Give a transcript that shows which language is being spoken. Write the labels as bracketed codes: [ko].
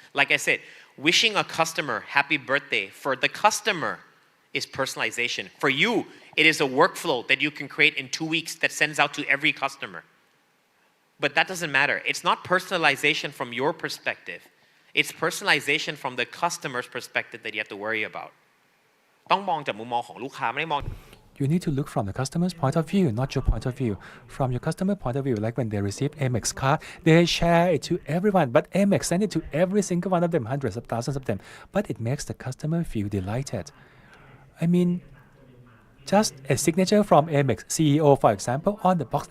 [en] Like I said, wishing a customer happy birthday for the customer is personalization. For you, it is a workflow that you can create in 2 weeks that sends out to every customer. But that doesn't matter. It's not personalization from your perspective. It's personalization from the customer's perspective that you have to worry about. [th] ต้องมองจากมุมมองของลูกค้าไม่ได้มอง [en] You need to look from the customer's point of view, not your point of view. From your customer point of view, like when they receive Amex card, they share it to everyone. But Amex send it to every single one of them, hundreds of thousands of them. But it makes the customer feel delighted. I mean, just a signature from Amex CEO, for example, on the box.